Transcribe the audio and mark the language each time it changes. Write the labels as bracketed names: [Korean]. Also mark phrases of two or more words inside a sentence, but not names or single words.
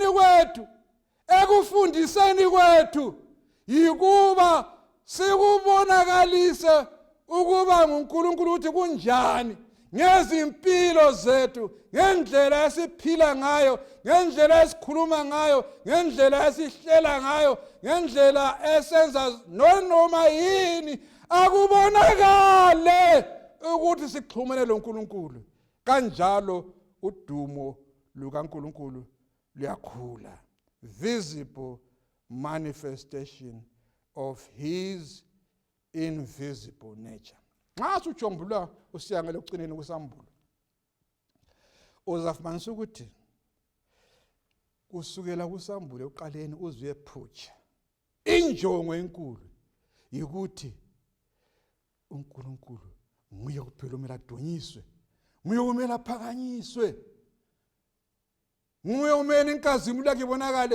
[North Ndebele] kwethu, ekufundiseni kwethu, yikuba sikubonakalise ukuba nguNkulunkulu ukuthi kunjani ngezimpilo zethu, ngendlela esiphila ngayo, ngendlela esikhuluma ngayo, ngendlela esihlela ngayo, ngendlela esenza noma yini akubonakale ukuthi sixhumene loNkulunkulu. Kanjalo udumo lukaNkulunkulu luyakhula. [English] Visible manifestation of his invisible nature. [North Ndebele] Nxa ujombulula usiyangele ekucineni kusambulo, uzafumanisa ukuthi kusukela kusambulo eqaleni uzwe phutsha. Injongo enkulu yikuthi uNkulunkulu nguye kuphela umele adunyiswe, nguye umele aphakanyiswe, nguye umele inkazimulo yakhe ibonakale.